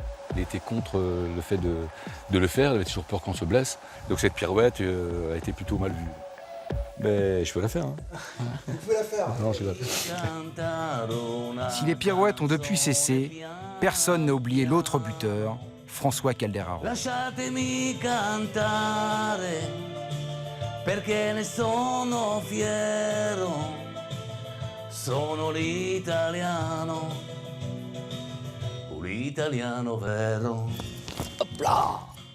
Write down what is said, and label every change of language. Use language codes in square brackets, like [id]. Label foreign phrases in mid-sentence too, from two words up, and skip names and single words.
[fr] Il était contre le fait de le faire, il avait toujours peur qu'on se blesse. Donc cette pirouette a été plutôt mal vue. Mais je peux la faire. Hein. Vous pouvez la faire. Non, je vais la faire. Si les pirouettes ont depuis cessé, personne n'a oublié l'autre buteur, François Calderaro. [it] Lasciatemi cantare perché ne sono fiero, sono l'italiano, l'italiano vero. [fr] Hop là!